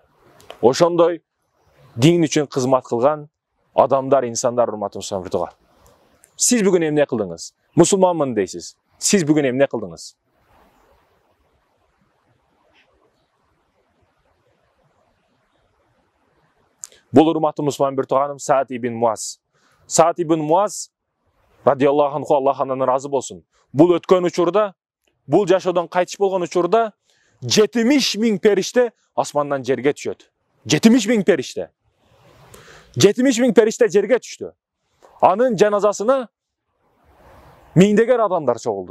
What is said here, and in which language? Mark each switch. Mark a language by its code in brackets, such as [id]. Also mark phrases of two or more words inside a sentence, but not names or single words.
[ky] Ошондой дин үчүн кызмат кылган адамдар, инсандар, урматтуу мусулман. Сиз бүгүн эмне кылдыңыз? Мусулманмын дейсиз. Сиз бүгүн эмне кылдыңыз? Бул урматтуу мусулман бир тууганым Саад ибн Муаз. Саад ибн Муаз [ar] رضي الله عنه, [ky] Аллах андан ыраазы болсун. Бул өткөн учурда, бул жашоодон кайтыш болгон учурда 70.000 периште асмандан жерге түшөт. 70.000 периште. 70.000 периште жерге түштү. Анын жаназасына миңдеген адамдар чогулду.